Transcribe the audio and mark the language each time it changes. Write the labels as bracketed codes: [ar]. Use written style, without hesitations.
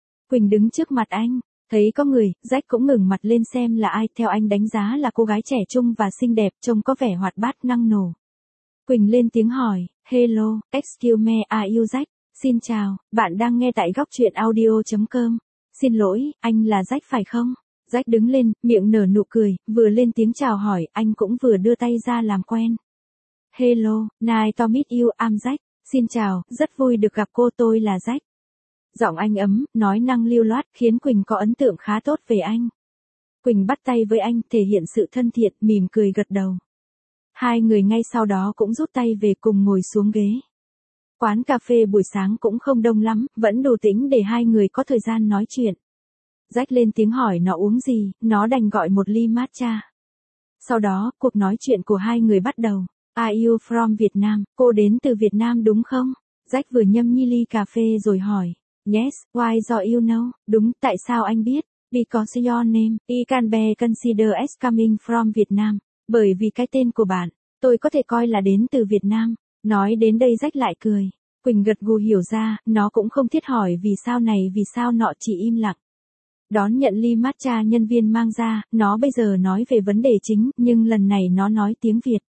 [vi] Quỳnh đứng trước mặt anh, thấy có người, rách cũng ngẩng mặt lên xem là ai, theo anh đánh giá là cô gái trẻ trung và xinh đẹp, trông có vẻ hoạt bát, năng nổ. Quỳnh lên tiếng hỏi, [en] hello, excuse me, are you rách? [vi] Xin chào, bạn đang nghe tại góc truyện audio.com. Xin lỗi, anh là rách phải không? Jack đứng lên, miệng nở nụ cười, vừa lên tiếng chào hỏi, anh cũng vừa đưa tay ra làm quen. [en] Hello, nice to meet you, I'm Jack. [vi] Xin chào, rất vui được gặp cô, tôi là Jack. Giọng anh ấm, nói năng lưu loát, khiến Quỳnh có ấn tượng khá tốt về anh. Quỳnh bắt tay với anh, thể hiện sự thân thiện, mỉm cười gật đầu. Hai người ngay sau đó cũng rút tay về cùng ngồi xuống ghế. Quán cà phê buổi sáng cũng không đông lắm, vẫn đủ tĩnh để hai người có thời gian nói chuyện. Jack lên tiếng hỏi nó uống gì, nó đành gọi một ly matcha. Sau đó, cuộc nói chuyện của hai người bắt đầu. [en] Are you from Vietnam? [vi] Cô đến từ Việt Nam đúng không? Jack vừa nhâm nhi ly cà phê rồi hỏi. [en] Yes, why do you know? [vi] Đúng, tại sao anh biết? [en] Because your name, I can be considered as coming from Vietnam. [vi] Bởi vì cái tên của bạn, tôi có thể coi là đến từ Việt Nam. Nói đến đây Jack lại cười. Quỳnh gật gù hiểu ra, nó cũng không thiết hỏi vì sao này vì sao nọ, chỉ im lặng. Đón nhận ly matcha nhân viên mang ra, nó bây giờ nói về vấn đề chính, nhưng lần này nó nói tiếng Việt.